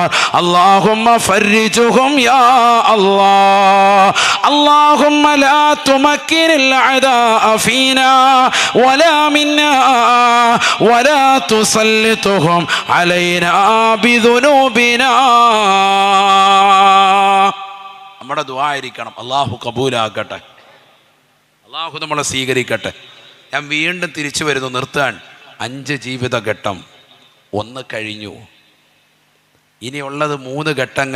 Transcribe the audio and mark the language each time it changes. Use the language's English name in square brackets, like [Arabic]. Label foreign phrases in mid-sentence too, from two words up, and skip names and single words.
[Arabic] اللهم فرجهم يا الله. اللهم لا تمكن الأعداء فينا ولا منا ولا تسلطهم علينا بذنوبنا. [Malayalam] നമ്മുടെ ദുആ ആയിരിക്കണം. അല്ലാഹു കബൂലാക്കട്ടെ, അല്ലാഹു നമ്മളെ സ്വീകരിക്കട്ടെ. ഞാൻ വീണ്ടും തിരിച്ചു വരുന്നു, നിർത്താൻ. 5 ജീവിതഘട്ടം. 1 കഴിഞ്ഞു. ഇനിയുള്ളത് 3 ഘട്ടങ്ങൾ.